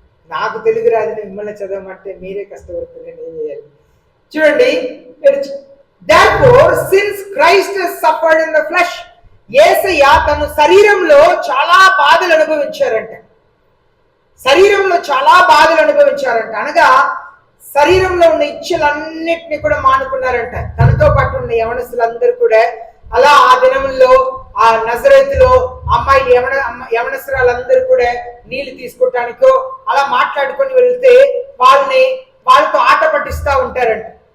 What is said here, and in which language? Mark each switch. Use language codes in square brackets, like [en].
[te] నాకు తెలుగు రాదు, మిమ్మల్ని చదవమంటే మీరే కష్టపడుతుంది, నేను చేయాలి. చూడండి, [en] therefore since Christ has suffered in the flesh, [te] యేసయ్య తన శరీరంలో చాలా బాధలు అనుభవించారంట. శరీరంలో చాలా బాధలు అనుభవించారంట అనగా శరీరంలో ఉన్న ఇచ్చలన్నిటిని కూడా మానుకున్నారంట. తనతో పాటు ఉన్న యవనస్తులందరూ కూడా అలా ఆ దినంలో ఆ నజరేతులో అమ్మాయిలు యవనస్తురాలందరూ కూడా నీళ్లు తీసుకోవటానికో అలా మాట్లాడుకొని వెళ్తే వాళ్ళతో ఆట పట్టిస్తూ ఉంటారంట.